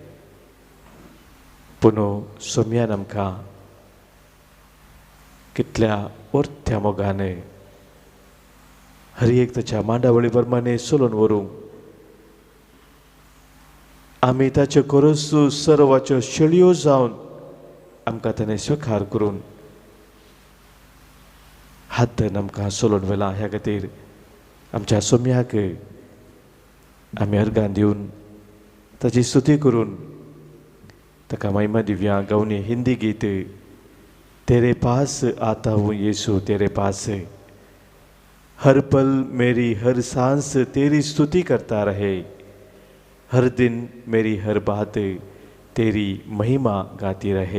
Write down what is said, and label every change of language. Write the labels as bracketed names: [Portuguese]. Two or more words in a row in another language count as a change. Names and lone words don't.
[Konkani] पूण सोम्यान आमकां कितल्या वर्त्या मोगान हर एक ताच्या मांडावळी प्रमाणे चलोवन व्हरूंक आमी ताचे खरोच सर्वाच्यो शेळयो जावन आमकां ताणें स्विकार करून हात धरून आमकां चलोवन व्हेला. ह्या खातीर आमच्या सोम्याक आमी अर्गां दिवन ताची स्तुती करून ताका महिमा दिव्या गावनी हिंदी गीत [Hindi] तेरे पास आता हूँ यीशु तेरे पास, हर पल मेरी हर सांस तेरी स्तुति करता रहे, हर दिन मेरी हर बात तेरी महिमा गाती रहे.